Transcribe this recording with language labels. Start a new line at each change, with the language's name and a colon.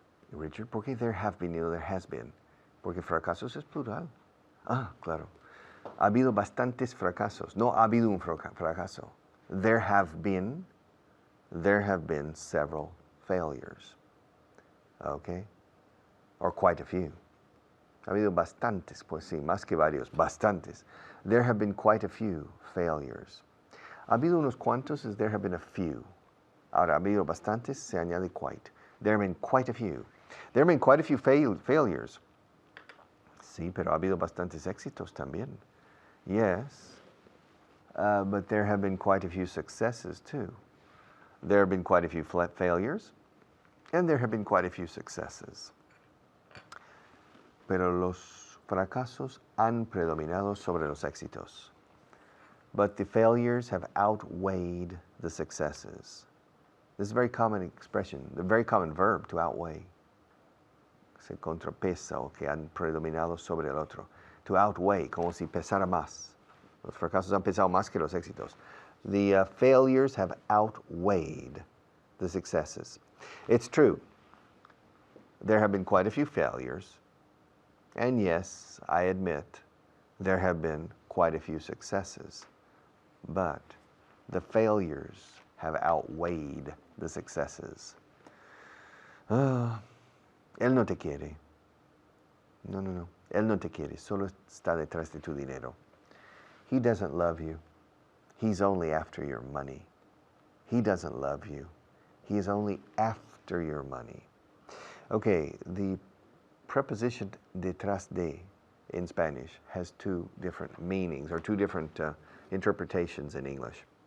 Spanish: Richard, ¿por qué
English: there have been
Spanish: y no
English: there has been?
Spanish: Porque fracasos es plural. Ah, claro. Ha habido bastantes fracasos. No ha habido un fracaso.
English: There have been several failures. Okay? Or quite a few.
Spanish: Ha habido bastantes, pues sí, más que varios, bastantes.
English: There have been quite a few failures.
Spanish: Ha habido unos cuantos,
English: is there have been a few.
Spanish: Ahora, ha habido bastantes, se añade quite.
English: There have been quite a few. There have been quite a few failures.
Spanish: Sí, pero ha habido bastantes éxitos también.
English: Yes, but there have been quite a few successes too. There have been quite a few failures, and there have been quite a few successes.
Spanish: Pero los fracasos han predominado sobre los éxitos.
English: But the failures have outweighed the successes. This is a very common expression, a very common verb, to outweigh.
Spanish: Se contrapesa o que han predominado sobre el otro.
English: To outweigh,
Spanish: como si pesara más. Los fracasos han pesado más que los éxitos.
English: The failures have outweighed the successes. It's true. There have been quite a few failures. And yes, I admit, there have been quite a few successes. But the failures have outweighed the successes.
Spanish: Él no te quiere. No. Él no te quiere. Solo está detrás de tu dinero.
English: He doesn't love you. He's only after your money. He doesn't love you. He is only after your money. Okay, the preposition
Spanish: detrás de
English: in Spanish has two different meanings or two different interpretations in English.